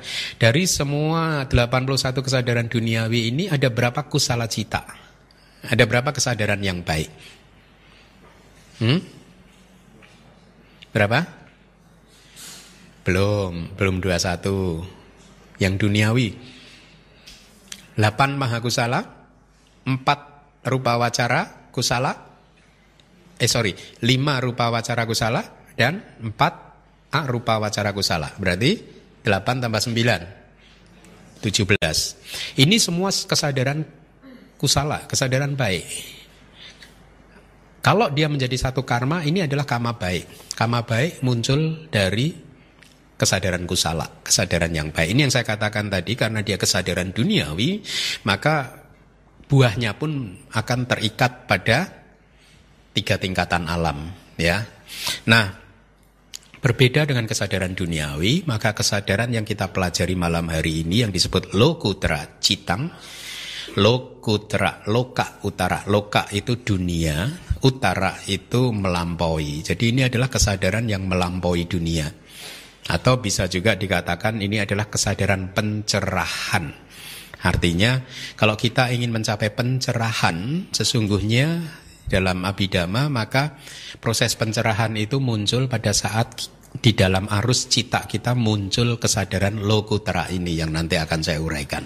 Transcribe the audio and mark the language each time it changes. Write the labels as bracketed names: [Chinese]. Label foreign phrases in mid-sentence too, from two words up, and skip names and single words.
[Indonesian] Dari semua 81 kesadaran duniawi ini ada berapa [Pali] kusala cita? [Indonesian] Ada berapa kesadaran yang baik? Berapa? Belum 21. Yang duniawi 8 mahakusala, 4 [Pali] rupa wacara kusala, [Indonesian] 5 [Pali] rupa wacara kusala [Indonesian] dan 4 [Pali] arupa wacara kusala. [Indonesian] Berarti 8 tambah 9 17. Ini semua kesadaran kusala, kesadaran baik. Kalau dia menjadi satu karma, ini adalah karma baik. Karma baik muncul dari kesadaran kusala, kesadaran yang baik. Ini yang saya katakan tadi, karena dia kesadaran duniawi, maka buahnya pun akan terikat pada 3 tingkatan alam, ya. Nah, berbeda dengan kesadaran duniawi, maka kesadaran yang kita pelajari malam hari ini yang disebut [Pali] lokutra citang, [Indonesian] lokutra, loka, utara. Loka itu dunia, utara itu melampaui. Jadi ini adalah kesadaran yang melampaui dunia. Atau bisa juga dikatakan ini adalah kesadaran pencerahan. Artinya kalau kita ingin mencapai pencerahan, sesungguhnya dalam Abhidhamma, maka proses pencerahan itu muncul pada saat di dalam arus cita kita muncul kesadaran lokutra ini yang nanti akan saya uraikan.